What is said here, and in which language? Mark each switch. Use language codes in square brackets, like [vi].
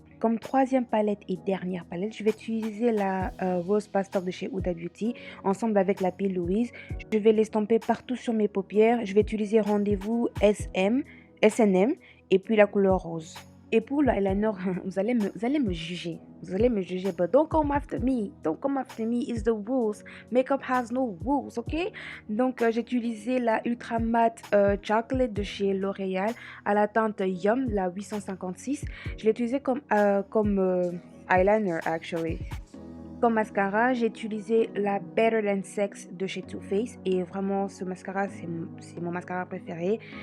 [fr] Comme troisième palette et dernière palette, je vais utiliser la Rose Pastel de chez Huda Beauty ensemble avec la P. Louise. Je vais l'estomper partout sur mes paupières. Je vais utiliser Rendez-vous SNM et puis la couleur rose. Et pour l'eyeliner, vous allez me juger. Vous allez me juger, [en] but don't come after me. Don't come after me, it's the rules. Makeup has no rules, ok? [fr] Donc, j'ai utilisé la Ultra Matte Chocolate de chez L'Oréal à la teinte Yum, la 856. Je l'ai utilisé comme eyeliner, actually. Comme mascara, j'ai utilisé la Better Than Sex de chez Too Faced et vraiment ce mascara c'est mon mascara préféré.